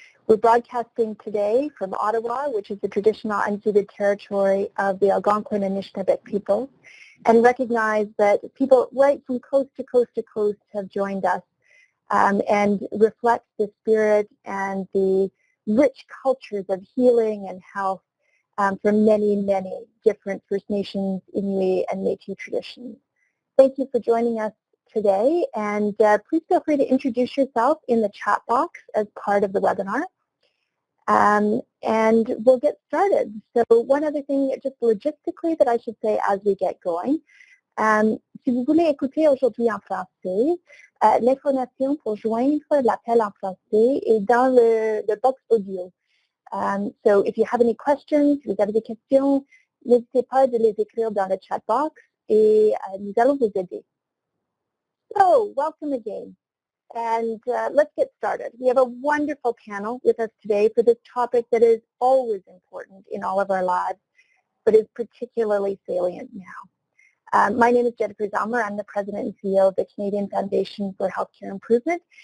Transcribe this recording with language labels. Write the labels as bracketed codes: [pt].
[en] We're broadcasting today from Ottawa, which is the traditional unceded territory of the Algonquin and Anishinaabe people, and recognize that people right from coast to coast to coast have joined us and reflect the spirit and the rich cultures of healing and health from many, many different First Nations, Inuit, and Métis traditions. Thank you for joining us today, and please feel free to introduce yourself in the chat box as part of the webinar. And we'll get started. So one other thing, just logistically, that I should say as we get going. [fr] Si vous voulez écouter aujourd'hui en français, l'information pour joindre l'appel en français est dans le box audio. [en] So if you have any questions, [fr] si vous avez des questions, n'hésitez pas de les écrire dans le chat box et nous allons vous aider. [en] So welcome again. And let's get started. We have a wonderful panel with us today for this topic that is always important in all of our lives, but is particularly salient now. My name is Jennifer Zalmer. I'm the President and CEO of the Canadian Foundation for Healthcare Improvement.